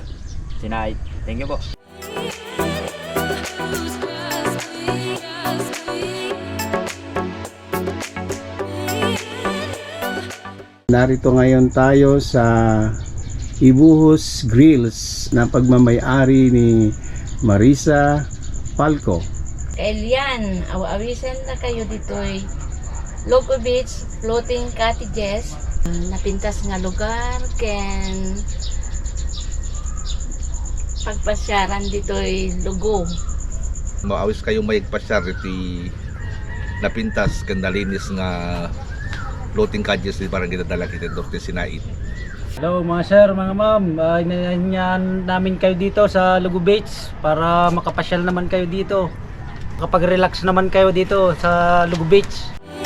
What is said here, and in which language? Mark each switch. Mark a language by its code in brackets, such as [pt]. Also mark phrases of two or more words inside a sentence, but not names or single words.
[ilo] Sinait. [en] Thank you po. [tl] Narito ngayon tayo sa Ibuhos Grills na pagmamay-ari ni Marisa Palco. [ilo] Elian, awisan na kayo dito'y Lugo Beach, [en] floating cottages, [ilo] napintas nga lugar, ken pagpasyaran dito'y Lugo. Maawis kayo may pasyar iti napintas kandalinis nga [en] floating cottages [ilo] di parang Dadalaquiten, Norte, Sinait. [tl] Hello mga sir, mga ma'am, inaanyahan namin kayo dito sa Lugo Beach para makapasyal naman kayo dito. Makapag-relax naman kayo dito sa Lugo Beach.